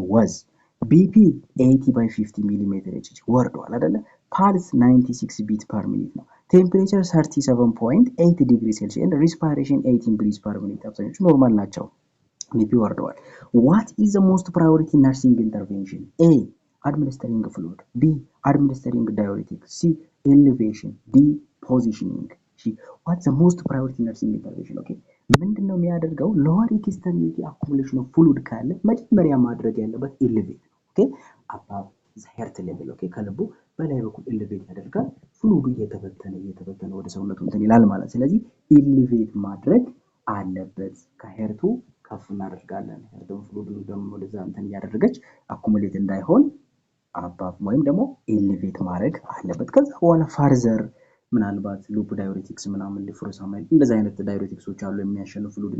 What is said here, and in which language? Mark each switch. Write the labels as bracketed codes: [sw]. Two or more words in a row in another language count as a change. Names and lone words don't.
[en] was BP 80 by 50 mm Hg [am] ወርዷል አይደለ [en] pulse 96 beat per minute ነው temperature 37.8 degrees Celsius and respiration 18 breaths per minute [am] አብዛኞቹ ኖርማል ናቸው [en] BP ወርዷል what is the most priority nursing intervention A administering fluid B administering diuretic C elevation D positioning C what's the most priority nursing intervention okay [am] ምንድነው የሚያደርገው [en] lower extremity accumulation of fluid [am] ካለ መጀመሪያ ማድረግ ያለበት [en] elevate okay above the heart level okay [am] ከልቡ በላይ በኩል elevate ያደርጋል ፍሉዱ እየተበተነ ወደ ሰውነቱ እንትን ይላል ማለት ስለዚህ elevate ማድረግ አለበት ከሄርቱ ከፍ እናደርጋለን ሄርቱን ፍሉዱ ደግሞ ወደዛ እንትን ያደረገች አኩሙሌት እንዳይሆን አባብ ወይም ደግሞ elevate ማድረግ አለበት ከዛ በኋላ further ምናልባት [en] loop diuretics [am] ምናምን ሊፍሮሳማይል እንደዛ አይነት ዳዩሬቲክሶች አሉ የሚያሸንፉ ፍሉድን